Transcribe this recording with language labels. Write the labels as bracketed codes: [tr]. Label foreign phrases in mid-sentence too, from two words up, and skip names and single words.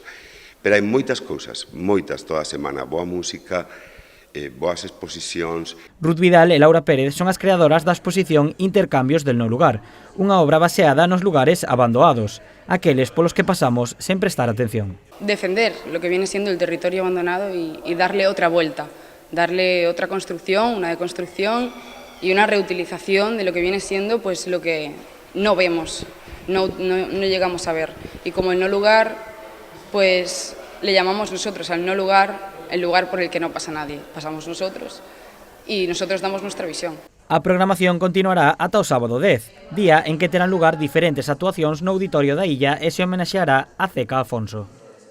[gl] Pero hai moitas cousas, moitas toda a semana, boa música, boas exposicións. Ruth Vidal e Laura Pérez son as creadoras da exposición Intercambios del no lugar, unha obra baseada nos lugares abandonados, aqueles polos que pasamos sen prestar atención. [es] Defender lo que viene siendo el territorio abandonado y darle otra vuelta, darle otra construcción, una deconstrucción y una reutilización de lo que viene siendo pues lo que no vemos, no llegamos a ver. Y como el no lugar, pues le llamamos nosotros al no lugar el lugar por el que no pasa nadie, pasamos nosotros y nosotros damos nuestra visión. [gl] A programación continuará ata o sábado 10, día en que terán lugar diferentes actuacións no Auditorio da Illa e se homenaxeará a Ceca Afonso.